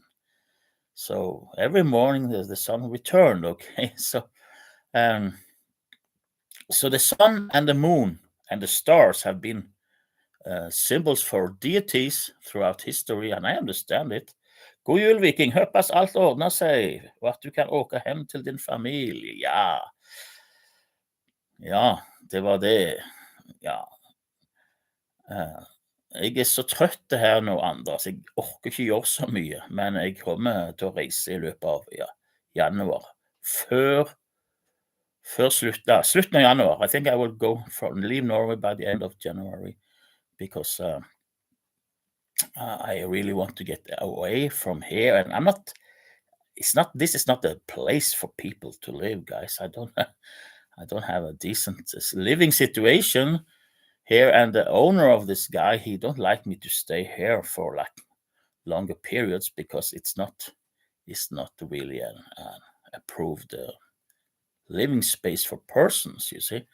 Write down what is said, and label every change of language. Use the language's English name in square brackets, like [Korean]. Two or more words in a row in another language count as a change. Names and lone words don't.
[English] So every morning the sun returned, okay? So the sun and the moon and the stars have been symbols for deities throughout history, and I understand it. [Swedish] God jul, Viking. Hoppas allt ordnar sig och att du kan åka hem till din familj. [Norwegian] Ja, det var det. ja, jeg er så trøtt her nå, Anders. Jeg orker ikke gjøre så mye, men jeg kommer til å reise i løpet av januar. Før slutten av januar. [English] I think I will leave Norway by the end of January because I really want to get away from here. And this is not a place for people to live, guys. I don't have a decent living situation here, and the owner of this guy, he don't like me to stay here for like longer periods because it's not really an approved living space for persons, you see.